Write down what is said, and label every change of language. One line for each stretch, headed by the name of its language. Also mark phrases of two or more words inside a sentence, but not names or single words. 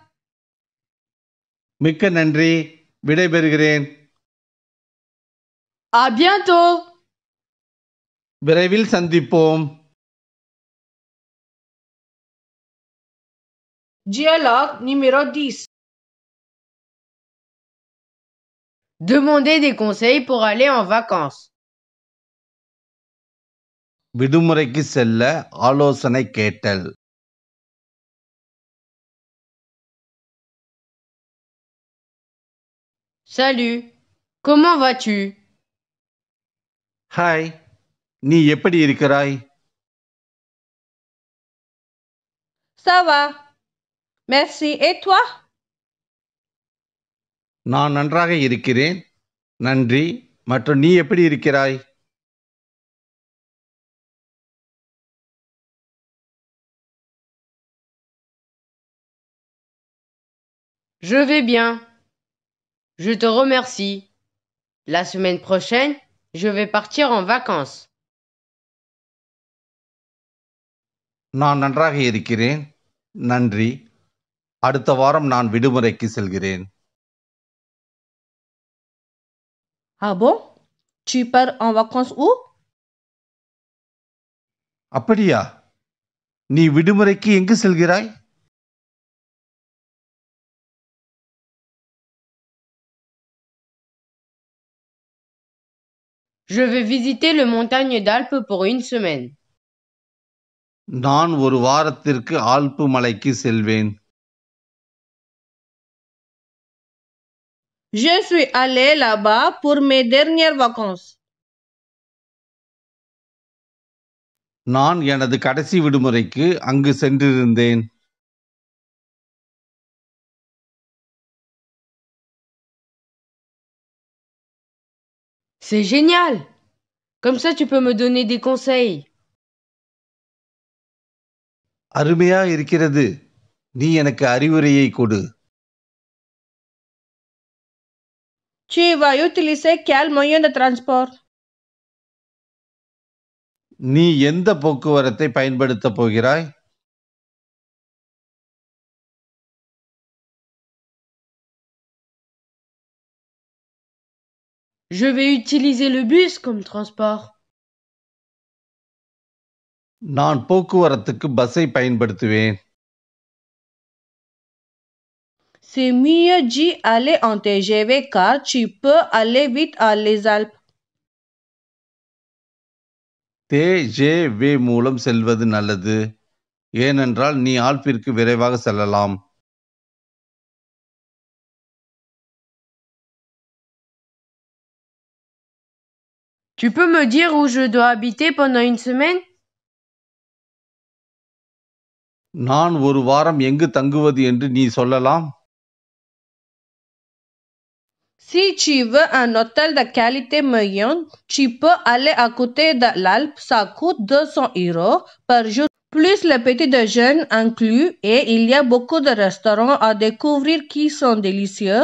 Tamil: மிக்க நன்றி. விடைபெறுகிறேன்.
French: À bientôt.
Tamil: விரைவில் சந்திப்போம்.
French: Dialogue numéro 10. Demandez des conseils pour aller en vacances.
Tamil: விடுமுறைக்கு செல்ல ஆலோசனை கேட்டல்.
French: Salut. Comment vas-tu?
Tamil: ஹாய், நீ எப்படி இருக்கிறாய்?
French: Ça va. Merci. Et toi?
Tamil: நான் நன்றாக இருக்கிறேன். நன்றி. மற்றும் நீ எப்படி இருக்கிறாய்?
French: Je vais bien. Je te remercie. La semaine prochaine, je vais partir en vacances.
Tamil: நான் நன்றாக இருக்கிறேன். நன்றி. அடுத்த வாரம் நான் விடுமுறைக்கு செல்கிறேன்.
French: Ah bon? Tu pars en vacances où?
Tamil: அப்படியா? நீ விடுமுறைக்கு எங்கு செல்கிறாய்?
French: Je vais visiter le montagne d'Alpes pour une semaine.
Tamil: நான் ஒரு வாரத்திற்கு ஆல்ப்பு மலைக்கு செல்வேன்.
French: Je suis allé là-bas pour mes dernières vacances.
Tamil: நான் எனது கடைசி விடுமுறைக்கு அங்கு சென்றிருந்தேன்.
French: C'est génial. Comme ça, tu peux me donner des conseils.
Tamil: அருமையா இருக்கிறது. நீ எனக்கு அறிவுரையை கொடு.
French: Tu vas utiliser quel moyen de transport?
Tamil: நீ எந்த போக்குவரத்தை பயன்படுத்தப் போகிறாய்?
French: Je vais utiliser le bus comme transport.
Tamil: நான் போக்குவரத்துக்கு பஸ்ஸை பயன்படுத்துவேன்.
French: C'est mieux d'y aller en TGV car tu peux aller vite à les Alpes.
Tamil: TGV மூலம் செல்வது நல்லது. ஏனென்றால் நீ ஆல்பிற்கு விரைவாக செல்லலாம்.
French: Tu peux me dire où je dois habiter pendant une semaine?
Tamil: நான் ஒரு வாரம் எங்கு தங்குவது என்று நீ சொல்லலாம்?
French: Si tu veux un hôtel de qualité moyenne, tu peux aller à côté de l'Alpe. Ça coûte 200 € par jour, plus le petit déjeuner inclus. Et il y a beaucoup de restaurants à découvrir qui sont délicieux.